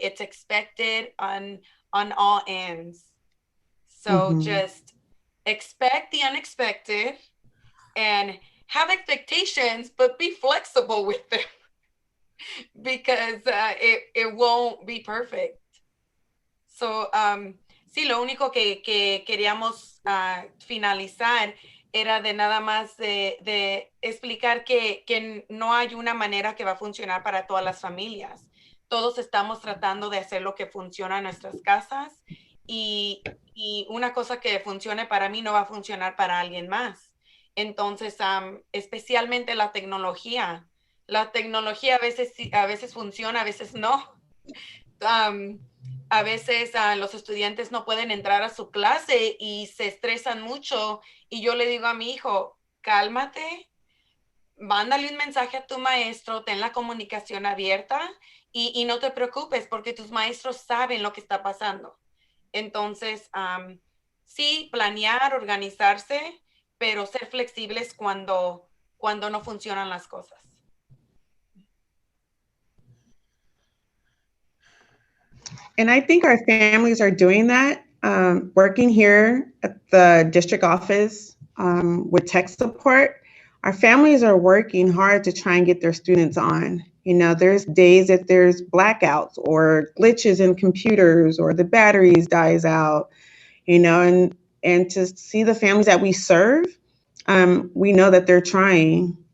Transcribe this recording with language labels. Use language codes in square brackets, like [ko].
[en] It's expected on all ends. So just expect the unexpected and have expectations, but be flexible with them because it won't be perfect. [es] So, sí, lo único que queríamos finalizar era de nada más de explicar que no hay una manera que va a funcionar para todas las familias. Todos estamos tratando de hacer lo que funciona en nuestras casas y una cosa que funcione para mí no va a funcionar para alguien más. Entonces, especialmente la tecnología. La tecnología a veces funciona, a veces no. A veces los estudiantes no pueden entrar a su clase y se estresan mucho y yo le digo a mi hijo, cálmate, mándale un mensaje a tu maestro, ten la comunicación abierta y no te preocupes porque tus maestros saben lo que está pasando. Entonces, sí, planear, organizarse, pero ser flexibles cuando no funcionan las cosas. [en] And I think our families are doing that. Working here at the district office with tech support, our families are working hard to try and get their students on. You know, there's days that there's blackouts or glitches in computers or the batteries dies out, you know, and to see the families that we serve, we know that they're trying.